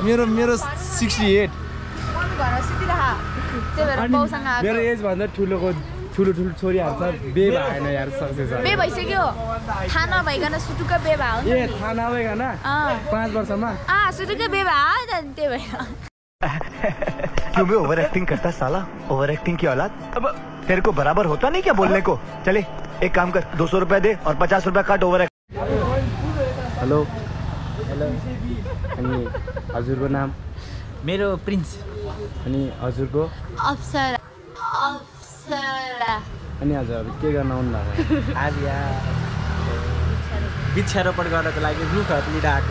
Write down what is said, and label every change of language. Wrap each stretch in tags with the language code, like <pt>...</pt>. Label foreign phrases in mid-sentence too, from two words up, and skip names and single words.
<ne>मेरो 68 मेरो एज भन्दा ठुलो छोरीहरू छ बिहे भएन यार सक्सेस बे भइसक्यो थाहा नभइकन सुटुक्क बे भयो ए थाहा नभइकन 5 वर्षमा सुटुक्क बे भयो त त्यही भएर</ne> <hi>क्यों बे</hi> <en>over acting</en> <hi>करता साला</hi> <en>over acting</en> <hi>की औलाद अब तेरे को बराबर होता नहीं क्या बोलने को चले एक काम कर 200 रुपया दे और 50 रुपया काट ओवर</hi> <ne>हेलो अनि हजुरको नाम मेरो प्रिन्स अनि हजुरको अप्सरा अनि हजुर के गर्न आउनु भएको आज वृक्षारोपण गर्नको लागि रुखहरू लिएर आएको</ne>